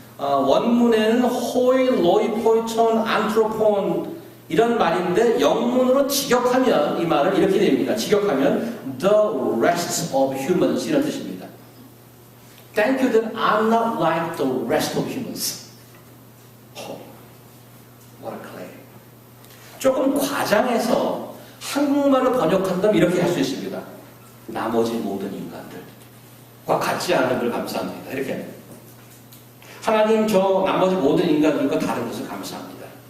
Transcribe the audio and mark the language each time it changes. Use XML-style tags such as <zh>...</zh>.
<ko>원문에는 호이, 로이, 포이톤, 안트로폰 이런 말인데 영문으로 직역하면 이 말은 이렇게 됩니다. 직역하면</ko> <en>the rest of humans</en> <ko>이런 뜻입니다.</ko> <en>Thank you that I'm not like the rest of humans. What a claim.</en> <ko>조금 과장해서 한국말을 번역한다면 이렇게 할 수 있습니다. 나머지 모든 인간들과 같지 않은 걸 감사합니다. 이렇게. 하나님 저 나머지 모든 인간들과 다른 것을 감사합니다.</ko>